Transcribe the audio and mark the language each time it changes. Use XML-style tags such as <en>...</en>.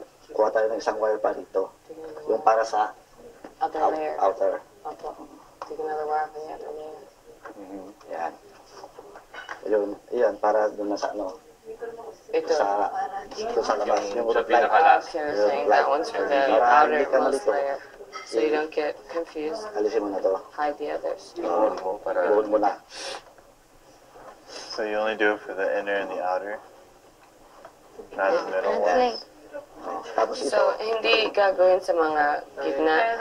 <tl>Kuha tayo ng isang wire pa dito. Yung para sa</tl> <en>Other layer. outer.</en> <tl>Apo.</tl> <en>Take another wire from the other layer.</en> <tl>Yan. Yun, para doon na sa ano. Ito. Sa labas. Yung Sa</tl> <en>root light.</en> <tl>pinakalas.</tl> <en>Okay, you're saying that one's for the</en> <tl>Para hindi ka</tl> <en>outermost</en> <tl>malito.</tl> <en>layer. So you don't get confused.</en> <tl>Alisin mo na to.</tl> <en>Hide the others.</en> <tl>Iwan mo para... Buhon mo na.</tl> <en>So you only do it for the inner and the outer? Not the middle one? Translate.</en> <tl>Tapos ito. So, hindi gagawin sa mga gitna.</tl>